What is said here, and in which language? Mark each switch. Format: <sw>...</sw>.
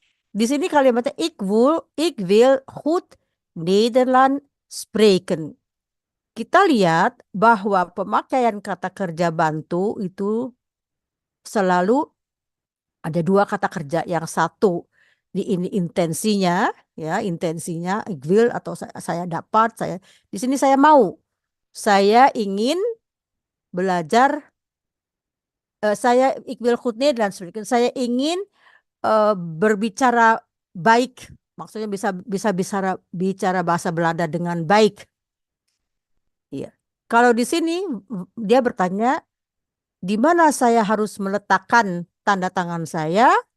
<id>Di sini kalimatnya</id> <nl>ik wil goed Nederland spreken.</nl> <id>Kita lihat bahwa pemakaian kata kerja bantu itu selalu ada dua kata kerja. Yang satu di ini intensinya, ya, intensinya</id> <nl>ik wil</nl> <id>atau saya dapat, di sini saya mau. Saya ingin belajar,</id> <nl>ik wil goed Nederlands spreken.</nl> <id>Saya ingin berbicara baik, maksudnya bisa bicara bahasa Belanda dengan baik. Iya. Kalau di sini dia bertanya, di mana saya harus meletakkan tanda tangan saya?</id>